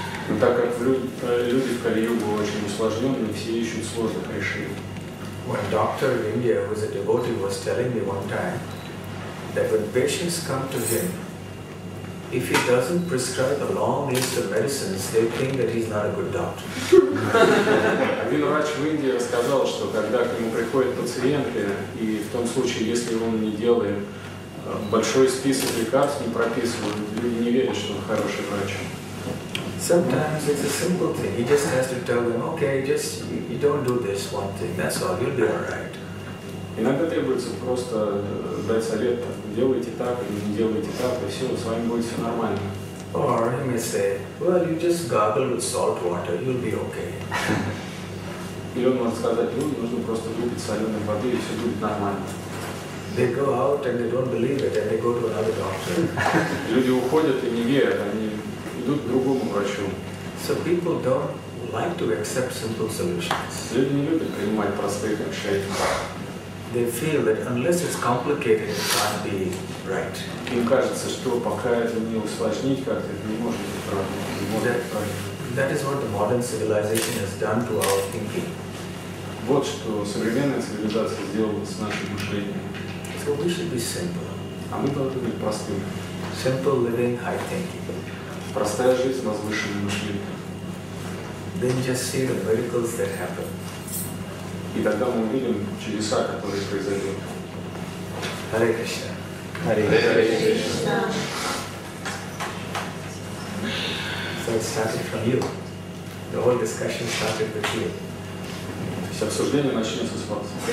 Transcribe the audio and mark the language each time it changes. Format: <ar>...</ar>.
<ru>Но так как люди в Кали-югу очень усложненные, все ищут сложных решений.</ru> <en>One doctor in India who is a devotee was telling me one time that when patients come to him, if he doesn't prescribe a long list of medicines, they think that he's not a good doctor.</en> <ru>Один врач в Индии рассказал, что когда к нему приходят пациенты, и в том случае, если он не делает большой список лекарств, не прописывает, люди не верят, что он хороший врач.</ru> <en>Sometimes it's a simple thing. He just has to tell them, okay, just you don't do this one thing. That's all. You'll be all right.</en> <ru>Иногда требуется просто дать совет, делайте так или не делайте так, и все, с вами будет все нормально.</ru> <en>Or he may say, well, you just gargle with salt water. You'll be okay.</en> <ru>Или он может сказать, ну, нужно просто выпить соленой воды, и все будет нормально.</ru> <en>They go out and they don't believe it and they go to another doctor.</en> <ru>Люди уходят и не верят, они идут к другому врачу.</ru> <en>So people don't like to accept simple solutions.</en> <ru>Люди не любят принимать простых решений.</ru> <en>They feel that unless it's complicated, it can't be right.</en> <ru>Им кажется, что пока это не усложнить как-то, это не может быть правильно.</ru> <en>That is what the modern civilization has done to our thinking.</en> <ru>Вот что современная цивилизация сделала с нашим мышлением.</ru> <en>So we should be simple.</en> <ru>А мы должны быть простыми.</ru> <en>Simple living, high thinking.</en> <ru>Простая жизнь, возвышенное мышление.</ru> <en>Then just see the miracles that happen.</en> <ru>И тогда мы увидим чудеса, которые произойдут.</ru> <en>Hare Krishna. Hare Krishna. So it started from you. The whole discussion started with you.</en> <ru>То есть обсуждение начнется с вас.</ru>